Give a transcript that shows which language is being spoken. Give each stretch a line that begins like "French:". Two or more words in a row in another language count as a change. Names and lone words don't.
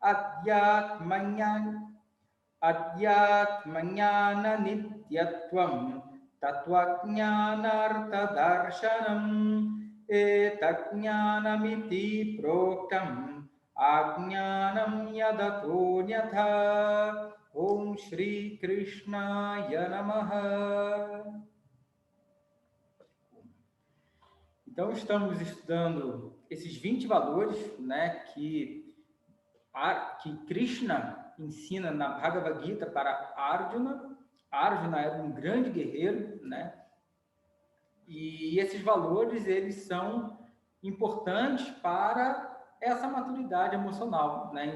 Sanskrit: Adhyatmanyana Nityatvam Tatvajnanartha Darshanam Etajnanamiti Proktam Ajnanam Yadatonyatha Om Shri Krishnaya Namaha.
Portuguese: Então, estamos estudando esses 20 valores, né, que Krishna ensina na Bhagavad Gita para Arjuna. Arjuna era um grande guerreiro, né? E esses valores, eles são importantes para essa maturidade emocional, né?